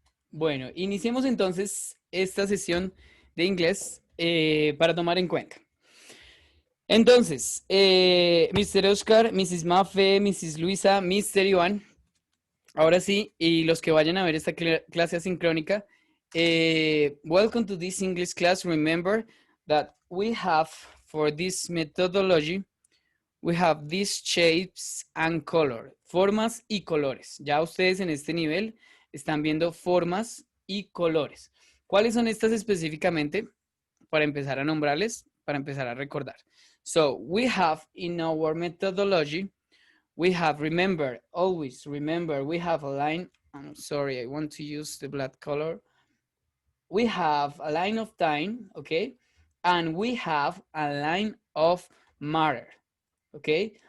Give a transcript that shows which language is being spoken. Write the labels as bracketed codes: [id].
[es] Bueno, iniciemos entonces esta sesión de inglés para tomar en cuenta. Entonces, Mr. Oscar, Mrs. Mafe, Mrs. Luisa, Mr. Iván, ahora sí, y los que vayan a ver esta clase asincrónica, [en] welcome to this English class. Remember that we have, for this methodology, we have these shapes and color, [es] formas y colores. Ya ustedes en este nivel están viendo formas y colores. ¿Cuáles son estas específicamente? Para empezar a nombrarles, para empezar a recordar. [en] So, we have in our methodology, we have, remember, always remember, we have a line. I'm sorry, I want to use the black color. We have a line of time, okay? And we have a line of matter, okay?